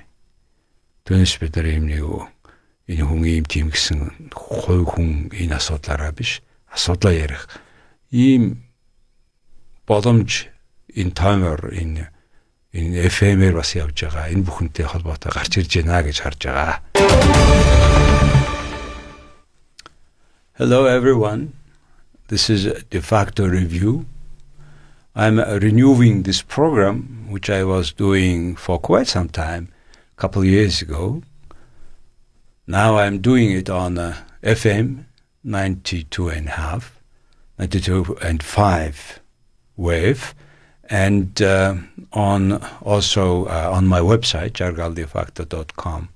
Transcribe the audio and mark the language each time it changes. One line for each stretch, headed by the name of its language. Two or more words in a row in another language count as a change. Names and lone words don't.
Mongolian: Түүнээс бид нар юм нэг энэ хүн ийм тийм гэсэн хувь хүн энэ асуудлаараа биш асуудлаа ярих ийм боломж энэ таймер энэ FM-ээр бас явж байгаа. Энэ бүхэнтэй холбоотой гарч ирж байна гэж харж байгаа.
English: Hello everyone. This is De Facto Review. I'm renewing this program, which I was doing for quite some time, a couple of years ago. Now I'm doing it on FM 92.5 wave, and also on my website, jargaldefacto.com.